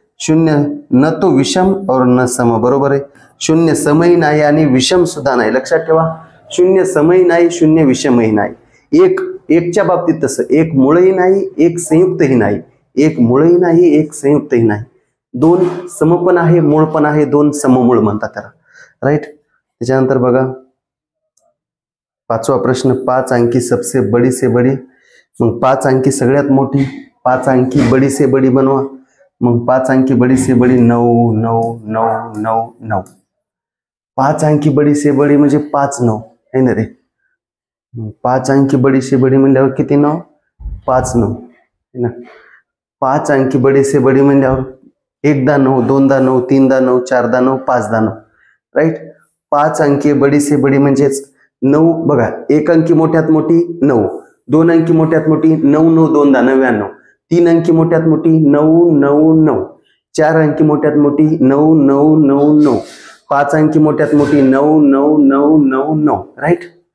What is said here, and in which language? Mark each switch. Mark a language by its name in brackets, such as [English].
[Hindi] शून्य न तो विषम और न सम, [Marathi] बरोबर आहे. शून्य समही नाही आणि विषम सुद्धा नाही. लक्षात ठेवा, शून्य समही नाही, शून्य विषमही नाही. एकच्या बाबतीत तसं, एक मूळही नाही, एक संयुक्तही नाही. एक मूळही नाही, एक संयुक्तही नाही. दोन सम पण आहे, मूळ पण आहे, दोन सममूळ म्हणतात त्याला, राईट. त्याच्यानंतर बघा 5वा प्रश्न, 5 अंकी [Hindi] सबसे बड़ी से बड़ी. [Marathi] मग 5 अंकी सगळ्यात मोठी, 5 अंकी [Hindi] बड़ी से बड़ी [Marathi] बनवा. मग 5 अंकी [Hindi] बड़ी से बड़ी [Marathi] 9 9 9 9 9. 5 अंकी [Hindi] बड़ी से बड़ी [Marathi] म्हणजे 5 9 आहे ना रे. 5 अंकी बड़ी से बड़ी म्हणल्यावर किती 9? 5 9 है ना. 5 अंकी [Hindi] बड़ी से बड़ी [Marathi] म्हणल्यावर 1दा 9, 2दा 9, 3दा 9, 4दा 9, 5दा 9, राईट. 5 अंकी [Hindi] बड़ी से बड़ी [Marathi] म्हणजेच 9. बघा, 1 अंकी मोठ्यात मोठी 9, 2 अंकी मोठ्यात मोठी 9 9 2दा 99, 3 अंकी मोठ्यात मोठी 9 9 9, 4 अंकी मोठ्यात मोठी 9 9 9 9, 5 अंकी मोठ्यात मोठी 9 9 9 9 9, राईट.